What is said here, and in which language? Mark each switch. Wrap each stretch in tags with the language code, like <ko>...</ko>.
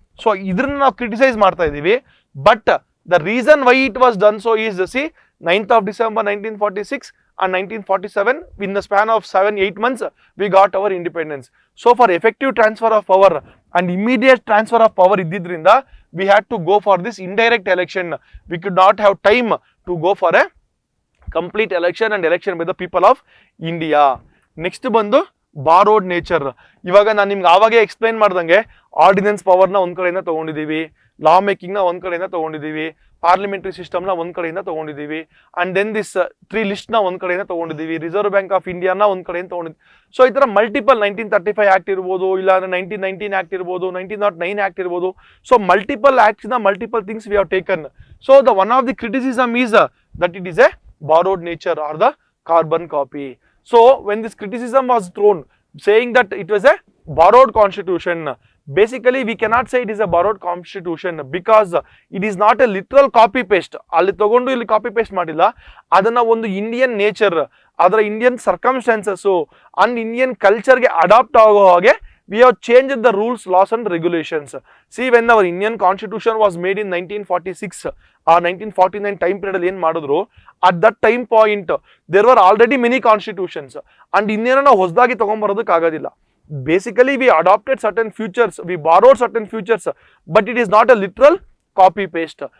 <en>So</en> <kn>idrನ್ನ ನಾವು</kn> <en>criticize</en> <kn>ಮಾಡ್ತಾ ಇದೀವಿ,</kn> <en>but the reason why it was done so is, see, 9th of December 1946 and 1947, in the span of 7-8 months we got our independence. So for effective transfer of power and immediate transfer of power</en> <kn>iddidrinda,</kn> <en>we had to go for this indirect election. We could not have time to go for a complete election and election by the people of India.</en> <kn>Next ಬಂದು ಬಾರೋಡ್ nature. ಇವಾಗ ನಾನು ನಿಮ್ಗೆ ಆವಾಗೇ explain ಮಾಡ್ದಂಗೆ ordinance ಪವರ್ನ ಒಂದ್ ಕಡೆಯಿಂದ ತಗೊಂಡಿದ್ದೀವಿ, ಲಾ ಮೇಕಿಂಗ್ನ ಒಂದ್ ಕಡೆಯಿಂದ ತಗೊಂಡಿದ್ದೀವಿ, ಪಾರ್ಲಿಮೆಂಟರಿ ಸಿಸ್ಟಮ್ನ ಒಂದ್ ಕಡೆಯಿಂದ ತಗೊಂಡಿದ್ದೀವಿ,</kn> <en>and then this</en> <kn>3 ಲಿಸ್ಟ್ನ ಒಂದ್ ಕಡೆಯಿಂದ ತಗೊಂಡಿದ್ದೀವಿ, ರಿಸರ್ವ್ ಬ್ಯಾಂಕ್ ಆಫ್ ಇಂಡಿಯಾನ ಒಂದ್ ಕಡೆಯಿಂದ ತಗೊಂಡಿದ್ದೀವಿ. ಸೊ ಈ ಥರ ಮಲ್ಟಿಪಲ್ 1935 ಆಕ್ಟ್ ಇರ್ಬೋದು, ಇಲ್ಲ ಅಂದ್ರೆ 1919 ಆಕ್ಟ್ ಇರ್ಬೋದು, 1909 ಆಕ್ಟ್ ಇರ್ಬೋದು.</kn> <en>So multiple ಆಕ್ಟ್ಸ್ನ multiple things we have taken. So the one of the criticism is that it is a borrowed nature or the carbon copy. So when this criticism was thrown saying that it was a borrowed constitution, basically we cannot say it is a borrowed constitution because it is not a literal copy paste.</en> <kn>ಅಲ್ಲಿ ತಗೊಂಡು ಇಲ್ಲಿ copy paste ಮಾಡಿಲ್ಲ, ಅದನ್ನ ಒಂದು Indian nature, ಅದರ Indian circumstances and Indian ಕಲ್ಚರ್ಗೆ adapt ಆಗೋ ಹಾಗೆ</kn> <en>we have changed the rules, laws and regulations. See, when our Indian constitution was made in 1946 or 1949 time period</en> <kn>ಏನು ಮಾಡಿದ್ರು,</kn> <en>at that time point there were already many constitutions and</en> <kn>ಇನ್ನೇನೋ ನಾವು ಹೊಸದಾಗಿ ತಗೊಂಬರೋದಕ್ಕೆ ಆಗೋದಿಲ್ಲ.</kn> <en>Basically we adopted certain features, we borrowed certain features, but it is not a literal copy paste.</en>